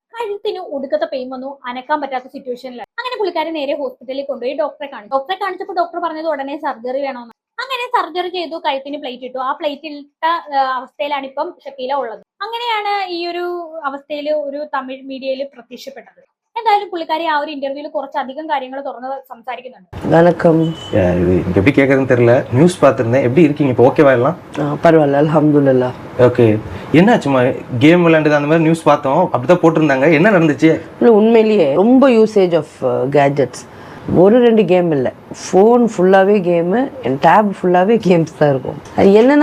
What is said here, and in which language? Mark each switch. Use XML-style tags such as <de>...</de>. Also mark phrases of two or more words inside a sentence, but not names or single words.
<ml>കഴുത്തിന് ഒടുക്കത്തെ പെയിൻ വന്നു, അനക്കാൻ പറ്റാത്ത സിറ്റുവേഷനിലാണ്. അങ്ങനെ പുള്ളിക്കാരി നേരെ ഹോസ്പിറ്റലിൽ കൊണ്ടുപോയി ഡോക്ടറെ കാണിച്ചപ്പോൾ ഡോക്ടർ പറഞ്ഞത് ഉടനെ സർജറി വേണമെന്ന്. അങ്ങനെ സർജറി ചെയ്തു, കഴുത്തിന് പ്ലേറ്റ് ഇട്ടു. ആ പ്ലേറ്റ് ഇട്ട അവസ്ഥയിലാണ് ഇപ്പം ഷക്കീല ഉള്ളത്. അങ്ങനെയാണ് ഈ ஒரு അവസ്ഥയിൽ ഒരു തമിഴ് മീഡിയയിൽ പ്രത്യക്ഷപ്പെട്ടത്. എന്തായാലും പുള്ളിക്കാരി ആ ഒരു ഇന്റർവ്യൂവിൽ കുറച്ചധികം കാര്യങ്ങൾ തുറന്ന് സംസാരിക്കുന്നുണ്ട്.</ml> <ta>வணக்கம். இது எப்படி கேட்கறதுன்னு தெரியல. நியூஸ் பார்த்துருந்தேன். எப்படி இருக்கீங்க இப்போ? ஓகேவா எல்லாம்? பரவாயில்ல, அல்ஹம்துலில்லாஹ். ஓகே. என்னாச்சுமா? கேம் விளையாண்டது அந்த மாதிரி நியூஸ் பார்த்தோம், அப்படிதான் போட்டிருந்தாங்க. என்ன நடந்துச்சு? இல்லை, உண்மையிலேயே ரொம்ப</ta> <en>usage of gadgets.</en> <ta>ஒரு 2 கேம் இல்லை, ஃபோன் ஃபுல்லாகவே கேமு, என் டேப் ஃபுல்லாகவே கேம்ஸ் தான் இருக்கும்.</ta>